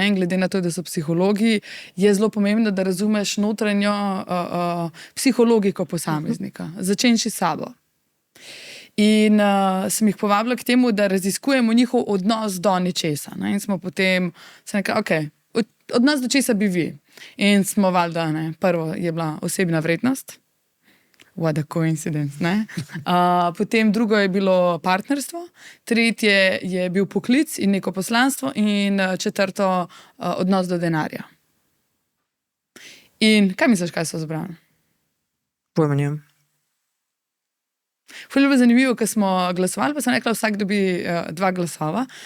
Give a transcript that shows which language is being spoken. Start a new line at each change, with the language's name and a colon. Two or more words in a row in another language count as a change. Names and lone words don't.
Slovenian: In glede na to, da so psihologi, je zelo pomembno, da razumeš notranjo psihologiko posameznika, začenši s sabo. In sem jih povabila k temu, da raziskujemo njihov odnos do nečesa. Ne? In smo potem se nekaj, okej, odnos do česa bi vi. In smo valjda, prvo je bila osebna vrednost.
English: What a coincidence,
Slovenian: ne? Potem drugo je bilo partnerstvo, tretje je bil poklic in neko poslanstvo in četrto odnos do denarja. In kaj misliš, kaj so zbrali? Pojma nimam. Ful je bilo zanimivo, ko smo glasovali, pa sem rekla, vsak dobi 2 glasova.